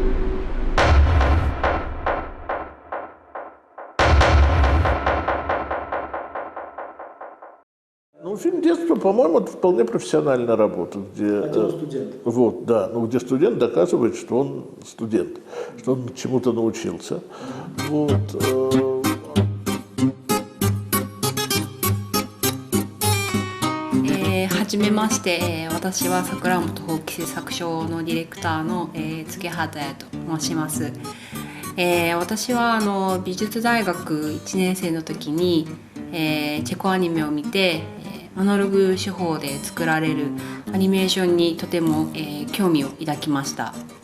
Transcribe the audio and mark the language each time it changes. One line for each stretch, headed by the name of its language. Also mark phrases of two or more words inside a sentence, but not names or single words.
Russian: Ну, фильм «Детство», по-моему, это вполне профессиональная работа, где, студент. Вот, да, ну, где студент доказывает, что он студент, что он чему-то научился. Вот.
Japanese: はじめまして、私は桜本法規制作所のディレクターの柘畑彩と申します。私は美術大学1年生の時に、チェコアニメを見て、アナログ手法で作られるアニメーションにとても、興味を抱きました。